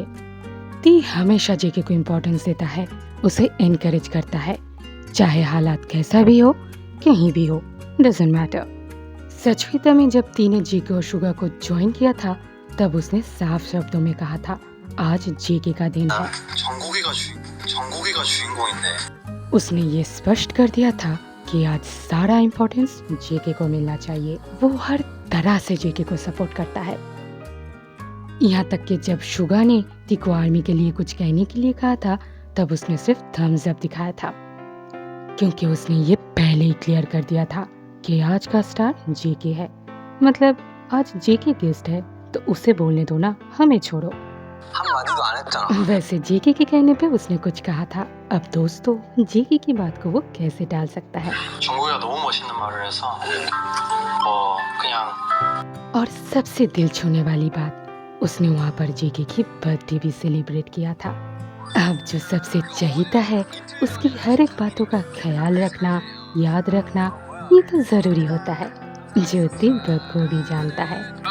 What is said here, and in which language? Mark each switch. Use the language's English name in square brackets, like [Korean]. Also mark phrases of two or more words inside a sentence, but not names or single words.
[Hindi] ती हमेशा जेके को इम्पोर्टेंस देता है, उसे एनकरेज करता है, चाहे हालात कैसा भी हो, कहीं भी हो, [English] doesn't matter. [Hindi] सचविता में जब ती ने जेके और शुगा को ज्वाइन किया था, तब उसने साफ शब्दों में कहा था, आज जेके का दिन है। [Korean] 정국이가 주인공인데. [Hindi] उसने ये स्पष्ट कर दिया था कि आज सारा इम्पोर्टेंस जेके को मिलना चाहिए। वो हर तरह से जेके को सपोर्ट करता है। यहाँ तक कि जब शुगा ने ती को आर्मी के लिए कुछ कहने के लिए कहा था, तब उसने सिर्फ [English] thumbs up [Hindi] दिखाया था, क्योंकि उसने ये पहले ही क्लियर कर दिया था कि आज का स्टार जेके है। मतलब आज जेके गेस्ट है, तो उसे बोलने दो ना, हमें छोड़ो। [Korean] 한마디도 안 했잖아. [Hindi] वैसे जेके के कहने पे उसने कुछ कहा था। अब दोस्तों, जेके की बात को वो कैसे टाल सकता है? [Korean] 정국이가 너무 멋있는 말을 해서 그냥 [Hindi] और सबसे दिल छूने वाली बात, उसने वहाँ पर जेके की बर्थडे भी सेलिब्रेट किया था। अब जो सबसे चहीता है, उसकी हर एक बातों का ख्याल रखना, याद रखना, ये तो जरूरी होता है, जो ती बखूबी जानता है।